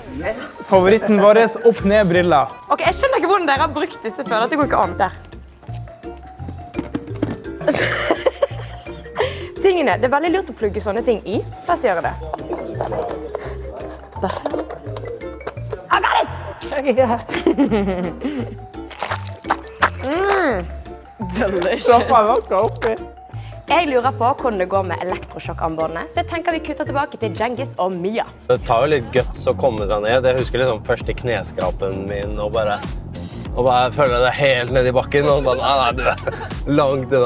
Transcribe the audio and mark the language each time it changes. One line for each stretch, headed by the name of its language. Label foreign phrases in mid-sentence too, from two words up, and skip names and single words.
Norwegian: Favoritten vår opp ned briller. Ok, jeg skjønner ikke hvordan dere har brukt disse før. Det går ikke an der. Tingene, det veldig lurt å plugge sånne ting I. La oss gjøre det. Der.
English: I got it! Delicious.
Norwegian: Jeg lurer på hvordan det går med elektrosjokk-armbåndene, så jeg tenker vi kutter tilbake til Djengis og Mia. Det tar jo litt guts å komme seg ned. Jeg husker liksom først I kneskrapen min, og bare føler det helt ned I bakken, og bare, du langt unna.